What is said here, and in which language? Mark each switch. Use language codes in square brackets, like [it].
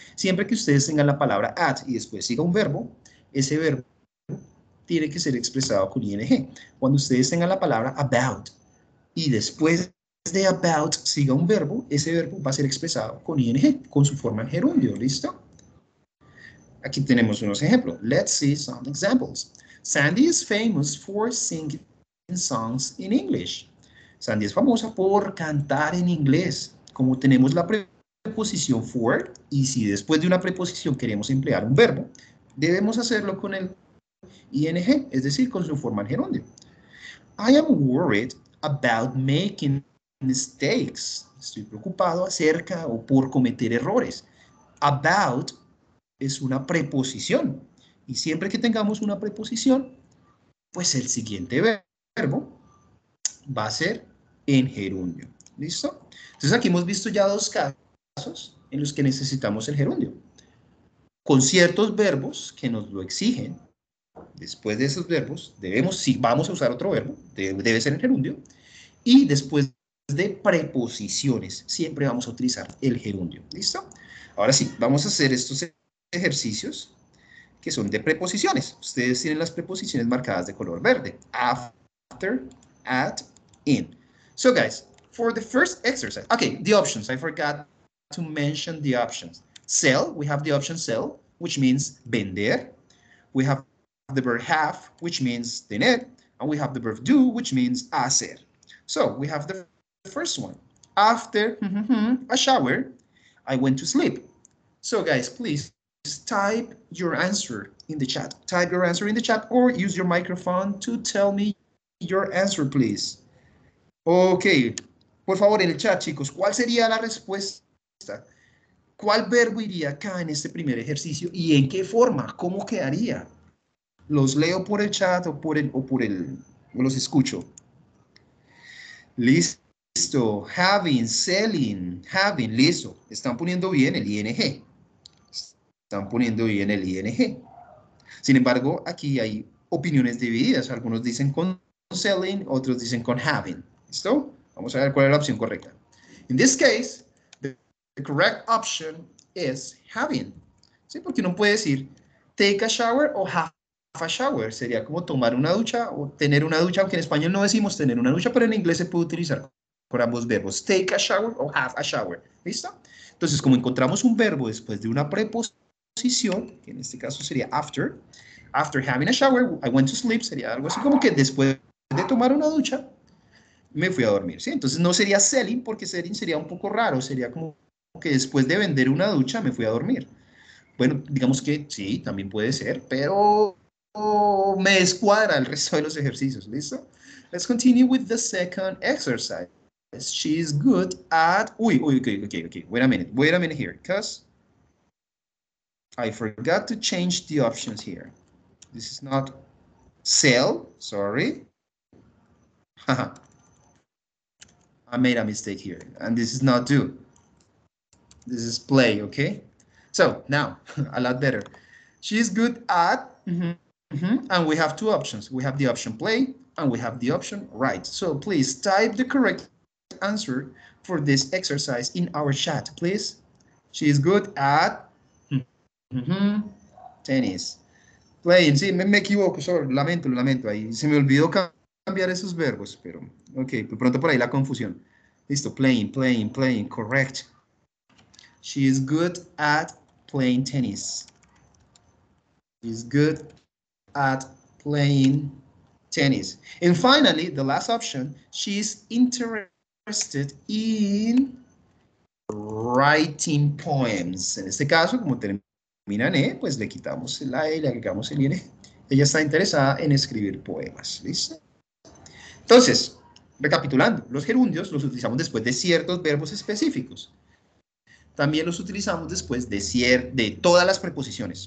[es] Siempre que ustedes tengan la palabra at y después siga un verbo, ese verbo tiene que ser expresado con ing. Cuando ustedes tengan la palabra about y después de about siga un verbo, ese verbo va a ser expresado con ing, con su forma en gerundio, ¿listo? Aquí tenemos unos ejemplos. [en] Let's see some examples. Sandy is famous for singing songs in English. [es] Sandy es famosa por cantar en inglés. Como tenemos la preposición for, y si después de una preposición queremos emplear un verbo, debemos hacerlo con el ing, es decir, con su forma en gerundio. [en] I am worried about making mistakes. [es] Estoy preocupado acerca o por cometer errores. About es una preposición. Y siempre que tengamos una preposición, pues el siguiente verbo va a ser en gerundio. ¿Listo? Entonces aquí hemos visto ya dos casos en los que necesitamos el gerundio. Con ciertos verbos que nos lo exigen, después de esos verbos, si vamos a usar otro verbo, debe ser en gerundio. Y después de preposiciones, siempre vamos a utilizar el gerundio. ¿Listo? Ahora sí, vamos a hacer estos ejercicios que son de preposiciones. Ustedes tienen las preposiciones marcadas de color verde. After, at, in. [en] So guys, for the first exercise, okay, the options. I forgot to mention the options. Sell, we have the option sell, which means vender. We have the verb have, which means tener. And we have the verb do, which means hacer. So we have the first one. After a shower, I went to sleep. So guys, please type your answer in the chat. Type your answer in the chat or use your microphone to tell me your answer, please. [es] Ok, por favor, en el chat, chicos, ¿cuál sería la respuesta? ¿Cuál verbo iría acá en este primer ejercicio y en qué forma? ¿Cómo quedaría? ¿Los leo por el chat o los escucho? Listo. Having, selling, having, listo. Están poniendo bien el ing. Están poniendo bien el ing. Sin embargo, aquí hay opiniones divididas. Algunos dicen con selling, otros dicen con having. ¿Listo? Vamos a ver cuál es la opción correcta. [en] In this case, the correct option is having. [es] ¿Sí? Porque uno puede decir [en] take a shower [es] o [en] have a shower. [es] Sería como tomar una ducha o tener una ducha, aunque en español no decimos tener una ducha, pero en inglés se puede utilizar con ambos verbos. [en] Take a shower [es] o [en] have a shower. [es] ¿Listo? Entonces, como encontramos un verbo después de una preposición, que en este caso sería [en] after having a shower, I went to sleep, [es] sería algo así como que después de tomar una ducha, me fui a dormir, ¿sí? Entonces no sería selling, porque selling sería un poco raro, sería como que después de vender una ducha, me fui a dormir. Bueno, digamos que sí, también puede ser, pero me descuadra el resto de los ejercicios, ¿listo? [en] Let's continue with the second exercise. She's good at... Okay. Wait a minute here, because I forgot to change the options here. This is not sell, sorry. I made a mistake here, and this is not do. This is play, okay? So, now, a lot better. She's good at, and we have two options. We have the option play, and we have the option write. So, please type the correct answer for this exercise in our chat, please. She is good at tennis. [es] Playing, sí, me equivoco, [en] sorry, [es] lamento, ahí se me olvidó cambiar esos verbos, pero, ok, de pronto por ahí la confusión. Listo, [en] playing, correct. She is good at playing tennis. She's good at playing tennis. And finally, the last option, she's interested in writing poems. [es] En este caso, como terminan E, pues le quitamos la E, le agregamos el IN. Ella está interesada en escribir poemas. ¿Listo? Entonces, recapitulando, los gerundios los utilizamos después de ciertos verbos específicos. También los utilizamos después de todas las preposiciones.